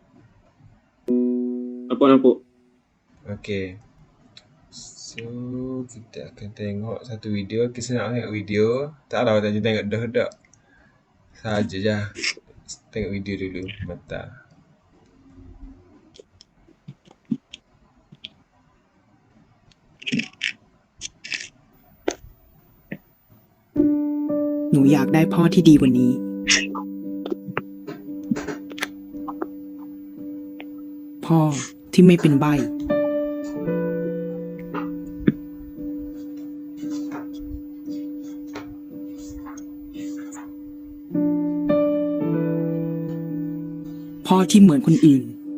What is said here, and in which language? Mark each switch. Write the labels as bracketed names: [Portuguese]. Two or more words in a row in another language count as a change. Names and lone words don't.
[Malay] Nampak. Okay. So, kita akan tengok satu video. Kita nak tengok video. Taklah awak tengok dah. Saja je. Tengok video dulu. Mata. [Thai] Hnu อยากได้พ่อที่ดีกว่านี้ พ่อที่ไม่เป็นใบ้พ่อที่เหมือนคนอื่น